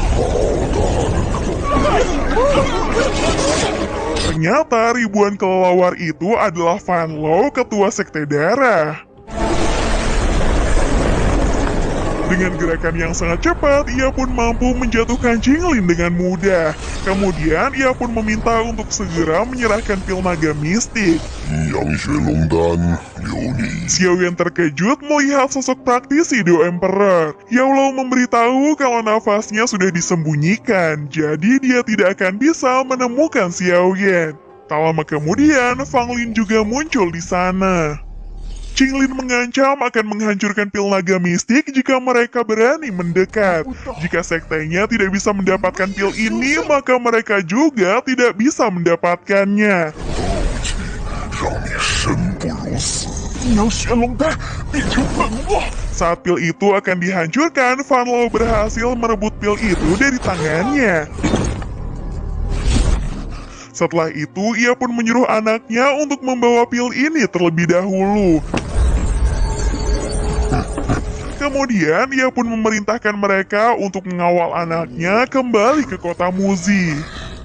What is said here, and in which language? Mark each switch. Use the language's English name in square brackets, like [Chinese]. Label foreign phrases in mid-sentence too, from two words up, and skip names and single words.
[Indonesian] Ternyata ribuan kelelawar itu adalah Fan Lo, ketua sekte darah. Dengan gerakan yang sangat cepat, ia pun mampu menjatuhkan Qinglin dengan mudah. Kemudian, ia pun meminta untuk segera menyerahkan pil naga mistik. [Chinese] 阴阳玄龙丹，留你。 [Indonesian] Xiao Yan terkejut melihat sosok praktisi Do Emperor. Yao Lao memberitahu kalau nafasnya sudah disembunyikan, jadi dia tidak akan bisa menemukan Xiao Yan. Tak lama kemudian, Fang Lin juga muncul di sana. Qinglin mengancam akan menghancurkan pil naga mistik jika mereka berani mendekat. Jika sektenya tidak bisa mendapatkan pil ini, maka mereka juga tidak bisa mendapatkannya. [Chinese] 让你生不如死。阴阳玄龙丹变成粉末。 [Indonesian] Saat pil itu akan dihancurkan, Fan Lo berhasil merebut pil itu dari tangannya. Setelah itu, ia pun menyuruh anaknya untuk membawa pil ini terlebih dahulu. Kemudian, ia pun memerintahkan mereka untuk mengawal anaknya kembali ke kota Muzi.